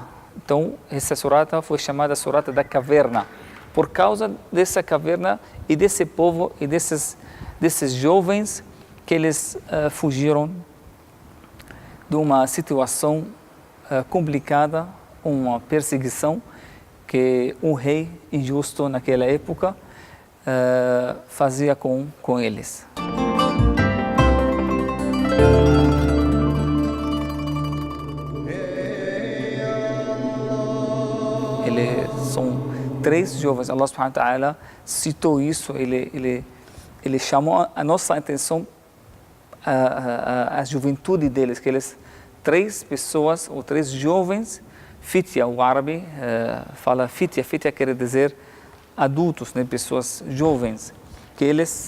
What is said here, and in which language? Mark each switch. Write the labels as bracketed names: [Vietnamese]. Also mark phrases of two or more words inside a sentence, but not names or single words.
[Portuguese] Então, essa surata foi chamada surata da caverna, por causa dessa caverna e desse povo e desses jovens que eles fugiram de uma situação complicada, uma perseguição que um rei injusto naquela época fazia com eles. Eles são 3 jovens. Allah [Arabic] سبحانه وتعالى [Portuguese] citou isso, ele chamou a nossa atenção a juventude deles, que eles 3 pessoas ou 3 jovens, fitya, o árabe fala fitya quer dizer adultos, né, pessoas jovens, que eles